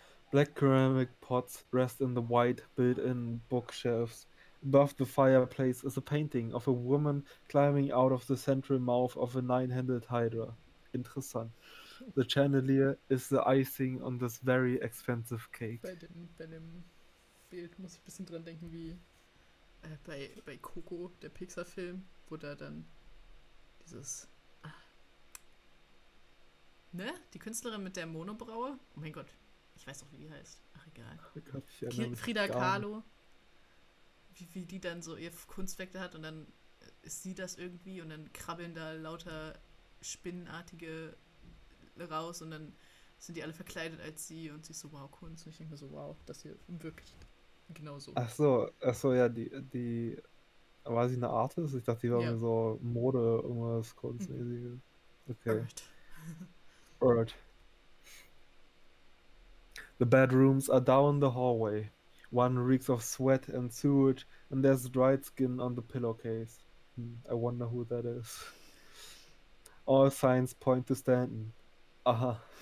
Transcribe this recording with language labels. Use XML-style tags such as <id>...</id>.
<en>Black ceramic pots rest in the white built-in bookshelves. Above the fireplace is a painting of a woman climbing out of the central mouth of a nine-handed hydra.</en> <de>Interessant.</de> <en>The chandelier is the icing on this very expensive cake.</en> <de>Bei dem Bild muss ich ein bisschen dran denken, wie bei Coco, der Pixar-Film, wo da dann dieses. Ne? Die Künstlerin mit der Monobraue? Oh mein Gott, ich weiß doch, wie die heißt. Ach, egal. Frida Kahlo. Wie die dann so ihr Kunstwerk da hat und dann ist sie das irgendwie und dann krabbeln da lauter Spinnenartige raus und dann sind die alle verkleidet als sie und sie ist so, wow, Kunst. Und ich denke mir so, wow, das hier wirklich genauso. Ach so, ja, die war sie eine Artist? Ich dachte, die war Ja. irgendwie so Mode, irgendwas kunstmäßiges. Okay.</de> <en>Alright. Alright. The bedrooms are down the hallway. One reeks of sweat and sewage, and there's dried skin on the pillowcase. I wonder who that is. All signs point to Stanton. Aha.</en>